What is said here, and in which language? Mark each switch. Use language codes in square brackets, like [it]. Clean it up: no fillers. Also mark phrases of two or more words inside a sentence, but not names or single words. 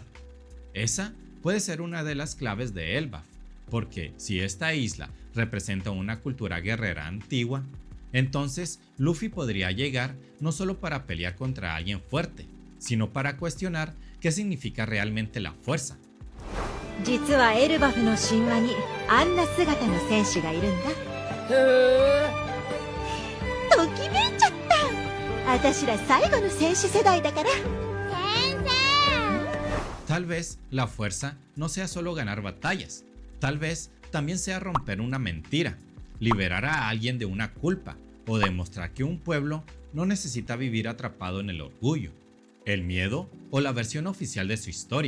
[es] Esa puede ser una de las claves de Elbaf, porque si esta isla representa una cultura guerrera antigua, entonces Luffy podría llegar no solo para pelear contra alguien fuerte, sino para cuestionar qué significa realmente la fuerza. [ja] 実はエルバフの神話にあんな姿の戦士がいるんだ。へえ。ときめいちゃった。私ら最後の戦士世代だから。先生。 [es] Tal vez la fuerza no sea solo ganar batallas, tal vez también sea romper una mentira, liberar a alguien de una culpa o demostrar que un pueblo no necesita vivir atrapado en el orgullo, el miedo o la versión oficial de su historia.